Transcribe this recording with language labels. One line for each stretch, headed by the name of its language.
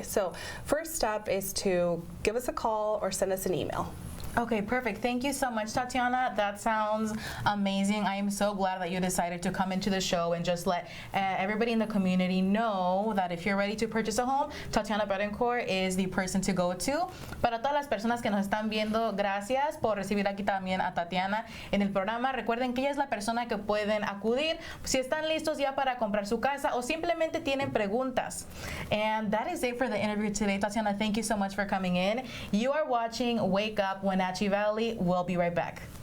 English: So first step is to give us a call or send us an email. Okay, perfect. Thank you so much, Tatiana. That sounds amazing. I am so glad that you decided to come into the show and just let everybody in the community know that if you're ready to purchase a home, Tatiana Betancourt is the person to go to.
Spanish: Para todas las personas que nos están viendo, gracias por recibir aquí también a Tatiana en el programa. Recuerden que ella es la persona que pueden acudir si están listos ya para comprar su casa o simplemente tienen preguntas.
English: And that is it for the interview today. Tatiana, thank you so much for coming in. You are watching Wake Up Wenatchee Valley. We'll be right back.